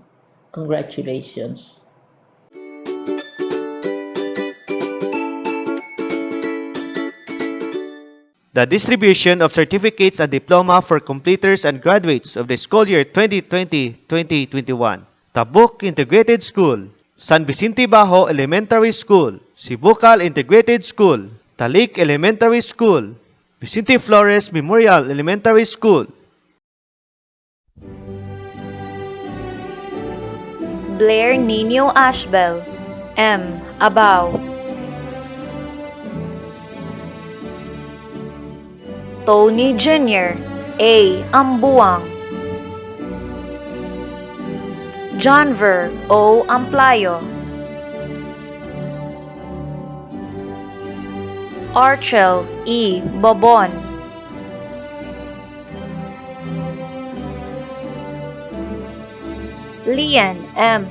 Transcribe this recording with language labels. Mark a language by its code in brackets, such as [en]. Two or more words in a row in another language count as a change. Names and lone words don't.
[en] Congratulations. The distribution of certificates and diploma for completers and graduates of the school year 2020-2021. Tabuk Integrated School, San Vicente Bajo Elementary School, Sibucal Integrated School, Talik Elementary School, Vicente Flores Memorial Elementary School. Blair Nino Ashbel, M. Abao. Tony Jr., A. Ambuang. Johnver O. Amplayo. Archel E. Bobon. Lian M.